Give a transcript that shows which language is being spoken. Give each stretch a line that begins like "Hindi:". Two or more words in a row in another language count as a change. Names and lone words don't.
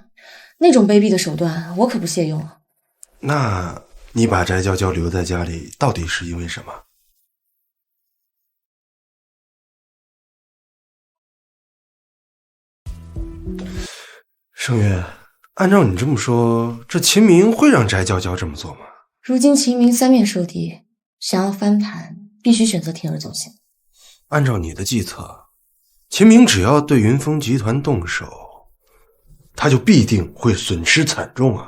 Chinese: 那種卑鄙的手段，我可不屑用。那你把翟嬌嬌留在家裡，到底是因為什麼？盛月，按照你這麼說，這秦明會讓翟嬌嬌這麼做嗎？如今秦明三面受敵，想要翻盤，必須選擇鋌而走險。按照你的計策，秦明只要對雲峰集團動手，他就必定會損失慘重啊！